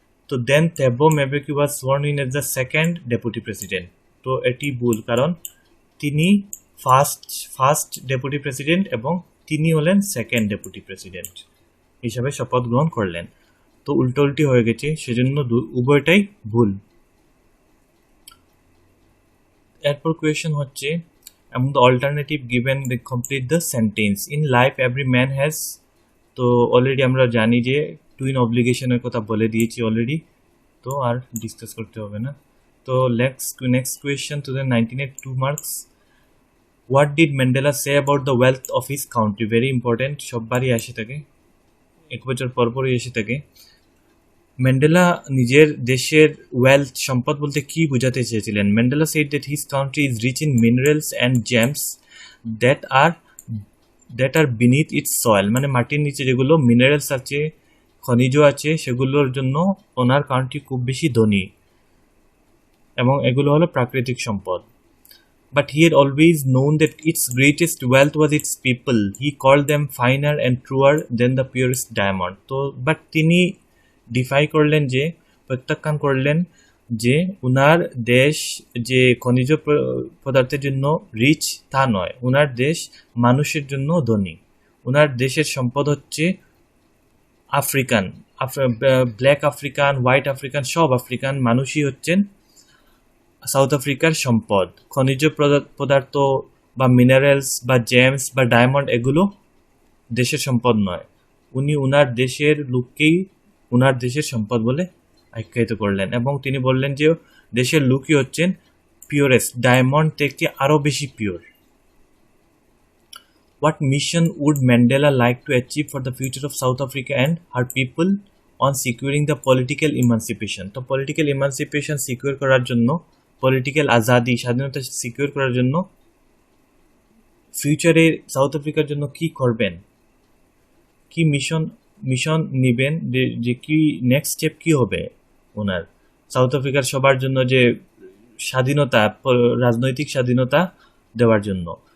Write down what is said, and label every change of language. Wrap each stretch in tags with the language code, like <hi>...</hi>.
<en>তো then Thabo Mbeki was sworn in as the second deputy president.</en> <bn>তো এটি ভুল, কারণ তিনি ফার্স্ট ডেপুটি প্রেসিডেন্ট এবং তিনি হলেন সেকেন্ড ডেপুটি প্রেসিডেন্ট হিসাবে শপথ গ্রহণ করলেন। তো উল্টোউল্টি হয়ে গেছে, সেজন্য উভয়টাই ভুল। এরপর কোয়েশ্চেন হচ্ছে</bn> <en>among the alternative given they complete the sentence in life every man has।</en> <bn>তো অলরেডি আমরা জানি যে টুইন অব্লিগেশনের কথা বলে দিয়েছি অলরেডি, তো আর ডিসকাস করতে হবে না।</bn> <en>তো next question 2019 2 marks. What did Mandela say about the wealth of his country?</en> <bn>Very important, সববারই আসে থাকে, এক বছর পরপরই এসে থাকে। ম্যান্ডেলা নিজের দেশের ওয়েলথ, সম্পদ বলতে কি বোঝাতে চেয়েছিলেন?</bn> <en>Mandela said that his country is rich in minerals and gems that are beneath its soil।</en> <bn>মানে মাটির নিচে যেগুলো মিনারেলস আছে, খনিজ আছে, সেগুলোর জন্য ওনার কান্ট্রি খুব বেশি ধনী, এবং এগুলো হলো প্রাকৃতিক সম্পদ।</bn> <en>But he had always known that its greatest wealth was its people. He called them finer and truer than the purest diamond।</en> <bn>তো বাট তিনি ডিফাই করলেন, যে প্রত্যাখ্যান করলেন যে উনার দেশ যে খনিজ পদার্থের জন্য রিচ তা নয়, উনার দেশ মানুষের জন্য ধনী। উনার দেশের সম্পদ হচ্ছে African, black African, white African, সব আফ্রিকান মানুষই হচ্ছেন সাউথ আফ্রিকার সম্পদ। খনিজ পদার্থ বা মিনারেলস বা জেমস বা ডায়মন্ড এগুলো দেশের সম্পদ নয়। উনি উনার দেশের লোককেই উনার দেশের সম্পদ বলে আখ্যায়িত করলেন, এবং তিনি বললেন যে দেশের লোকই হচ্ছেন পিওরেস্ট, ডায়মন্ড থেকে আরও বেশি pure.</bn> <en>What mission would Mandela like to achieve for the future of South Africa and her people on securing the political emancipation?</en> <bn>তো পলিটিক্যাল ইমানসিপেশন সিকিউর করার জন্য, পলিটিক্যাল আজাদি, স্বাধীনতা সিকিউর করার জন্য ফিউচারে সাউথ আফ্রিকার জন্য কি করবেন, কি মিশন নেবেন, যে কি নেক্সট স্টেপ কি হবে ওনার সাউথ আফ্রিকার সবার জন্য, যে স্বাধীনতা, রাজনৈতিক স্বাধীনতা দেওয়ার জন্য।</bn>